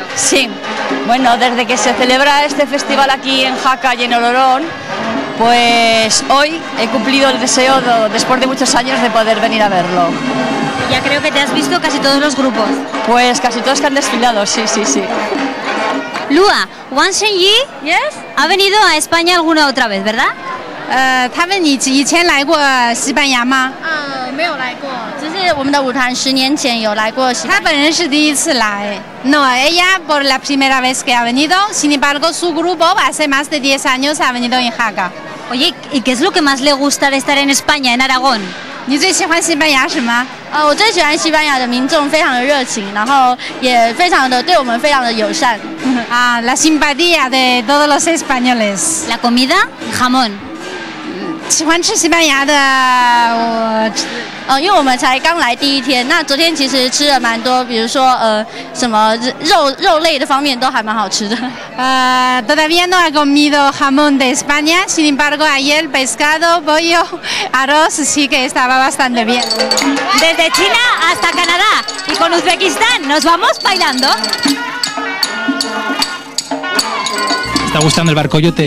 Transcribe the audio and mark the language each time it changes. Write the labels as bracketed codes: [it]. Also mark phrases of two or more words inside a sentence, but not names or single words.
[es] Sí, bueno, desde que se celebra este festival aquí en Jaca y en Olorón, pues hoy he cumplido el deseo después de muchos años de poder venir a verlo. Ya creo que te has visto casi todos los grupos. Pues casi todos que han desfilado, sí. Lua, Wang Shenyi, ha venido a España alguna otra vez, ¿verdad? [zh] 他问你以前来过西班牙吗？没有来过，只是我们的舞团10年前有来过西班牙。他本人是第一次来。 [es] No, ella por la primera vez que ha venido. Sin embargo, su grupo hace más de 10 años ha venido en Jaca. Oye, ¿y qué es lo que más le gusta de estar en España, en Aragón? [zh] 你最喜欢西班牙什么？我最喜欢西班牙的民众非常的热情，然后也非常的对我们非常的友善。 [es] la simpatía de todos los españoles. La comida, jamón. [zh] 喜欢吃西班牙的，因为我们才刚来第一天，那昨天其实吃了蛮多，比如说什么肉类的方面都还蛮好吃的。 [es] todavía no ha comido jamón de España, sin embargo ayer pescado, pollo, arroz sí que estaba bastante bien. Desde China hasta Canadá y con Uzbekistán nos vamos bailando. ¿Está gustando el Barcoyote?